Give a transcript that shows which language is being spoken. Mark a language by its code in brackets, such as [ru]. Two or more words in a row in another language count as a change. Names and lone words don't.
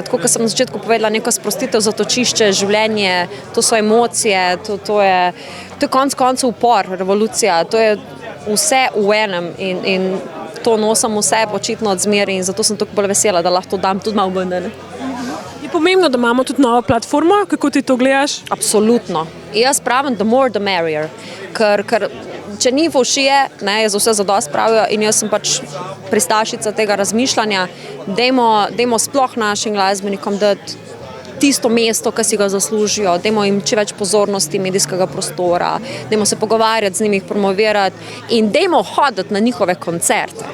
[sl] Tako, kot sem na začetku povedala, neka sprostitev, zatočišče, življenje, to so emocije, to je konec koncev upor, revolucija, to je vse v enem in to nosim vse očitno od zmeri in zato sem tako bolj vesela, da lahko to dam tudi malo ven. Je pomembno, da imamo tudi novo platformo, kako ti to gledaš? Absolutno. Jaz pravim, [en] the more the merrier, [sl] ker če ni fovšije, je za vse zadost pravijo in jaz sem pač pristašica tega razmišljanja, dajmo sploh našim glasbenikom dati tisto mesto, ki si ga zaslužijo, dajmo jim čim več pozornosti medijskega prostora, dajmo se pogovarjati z njimi, jih promovirati in dajmo hoditi na njihove koncerte.